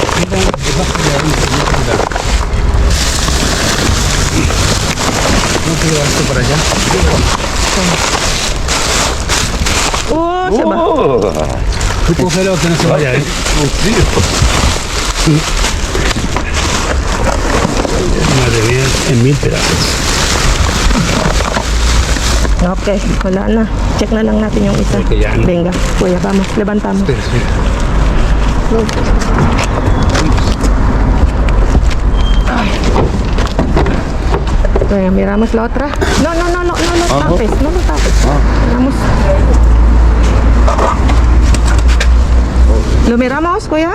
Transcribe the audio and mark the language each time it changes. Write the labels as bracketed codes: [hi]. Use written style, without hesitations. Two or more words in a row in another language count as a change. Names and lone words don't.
[es] No quiero llevar esto para allá. Se va. Oh, Tú cógelo que no se vaya, ¿eh? Madre mía, en 1000 pedazos. [tl] Okay, wala na. Check na lang natin yung isa. Okay, yan. [es] Venga, kuya, vamos, levantamos. Espera. Kuya, miramos la otra. No tapes, no lo tapes. Miramos. ¿Lo miramos, kuya?